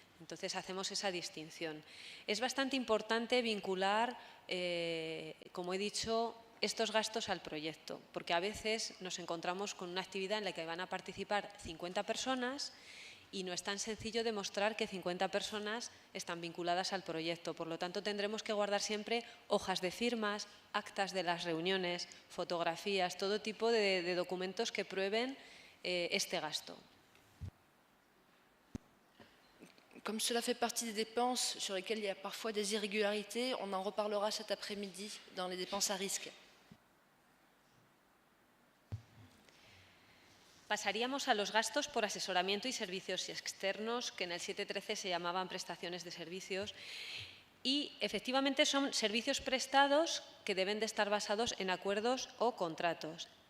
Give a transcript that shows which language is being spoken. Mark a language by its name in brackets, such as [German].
[Spanish] Entonces hacemos esa distinción. Es bastante importante vincular, como he dicho, estos gastos al proyecto, porque a veces nos encontramos con una actividad en la que van a participar 50 personas y no es tan sencillo demostrar que 50 personas están vinculadas al proyecto. Por lo tanto, tendremos que guardar siempre hojas de firmas, actas de las reuniones, fotografías, todo tipo de documentos que prueben este gasto. [French] Comme cela fait partie des dépenses sur lesquelles il y a parfois des irrégularités, on en reparlera cet après-midi dans les dépenses à risque. [Spanish] Pasaríamos a los gastos por asesoramiento y servicios externos, que en el 7.13 se llamaban prestaciones de servicios. Y efectivamente son servicios prestados que deben de estar basados en acuerdos o contratos.